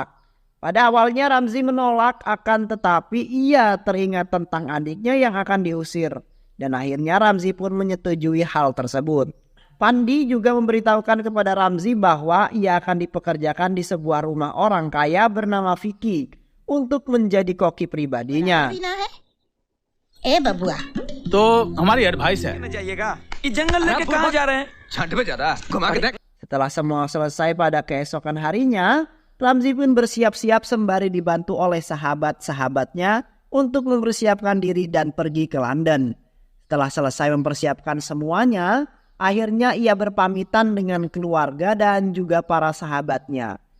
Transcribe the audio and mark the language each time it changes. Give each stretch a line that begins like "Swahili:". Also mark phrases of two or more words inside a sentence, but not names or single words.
Indonesian: Pada awalnya Ramzi menolak akan tetapi ia teringat tentang adiknya yang akan diusir. Dan akhirnya Ramzi pun menyetujui hal tersebut. Pandi juga memberitahukan kepada Ramzi bahwa ia akan dipekerjakan di sebuah rumah orang kaya bernama Vicky untuk menjadi koki pribadinya.
Hindi: बबुआ तो हमारी एडवाइस है जाइएगा ये जंगल लेके कहाँ जा रहे हैं? छांटे पे जा रहा है घुमा के देख
Indonesian: Setelah semua selesai pada keesokan harinya, Ramzi pun bersiap-siap sembari dibantu oleh sahabat-sahabatnya untuk mempersiapkan diri dan pergi ke London. Setelah selesai mempersiapkan semuanya, akhirnya ia berpamitan dengan keluarga dan juga para sahabatnya.